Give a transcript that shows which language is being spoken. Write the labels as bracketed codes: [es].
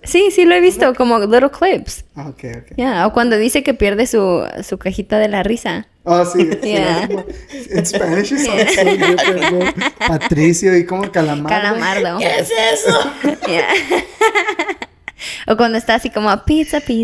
[es] Sí, lo he visto como [en] little clips. Ah, okay. Yeah. [es] O cuando dice que pierde su cajita de la risa. Oh, sí. [en] Yeah. In Spanish, it sounds so different, bro. [es] Patricio y como Calamardo. Calamardo. ¿Qué es eso? [en] Yeah. [es] O cuando está así como pizza.